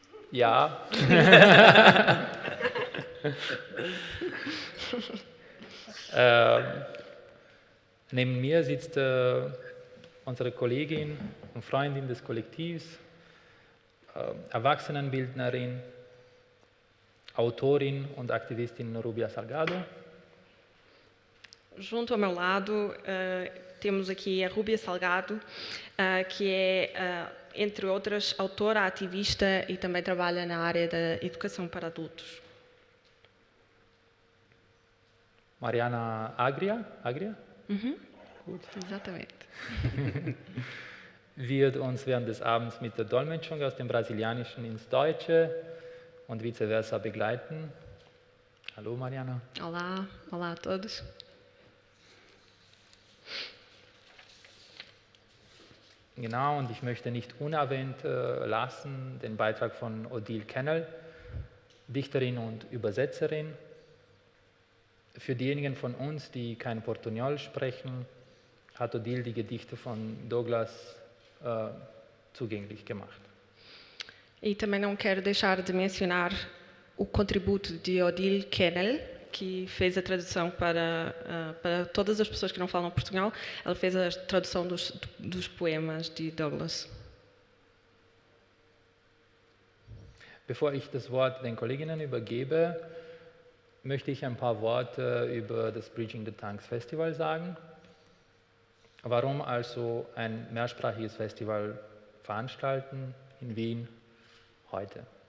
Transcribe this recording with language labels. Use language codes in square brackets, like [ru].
[de] Ja. Neben mir sitzt unsere Kollegin und Freundin des Kollektivs, Erwachsenenbildnerin, Autorin und Aktivistin Rubia Salgado. [pt] Junto ao meu lado temos aqui a Rubia Salgado, que é, entre outras, autora, ativista e também trabalha na área da educação para adultos. Mariana Agria? Uhum. [de] Gut. [pt] Exatamente. [de] Wird uns während des Abends mit der Dolmetschung aus dem Brasilianischen ins Deutsche und vice versa begleiten. Hallo Mariana. [pt] Olá, olá a todos. [de] Genau, und ich möchte nicht unerwähnt lassen den Beitrag von Odile Kennel, Dichterin und Übersetzerin. Für diejenigen von uns, die kein Portugnol sprechen, hat Odile die Gedichte von Douglas zugänglich gemacht. [pt] E também não quero deixar de mencionar o contributo de Odile Kennel, que fez a tradução para todas as pessoas que não falam Portugal. Ela fez a tradução dos poemas de Douglas. [de] Bevor ich das Wort den Kolleginnen übergebe, möchte ich ein paar Worte über das Bridging the Tongues Festival sagen. Warum also ein mehrsprachiges Festival veranstalten in Wien heute?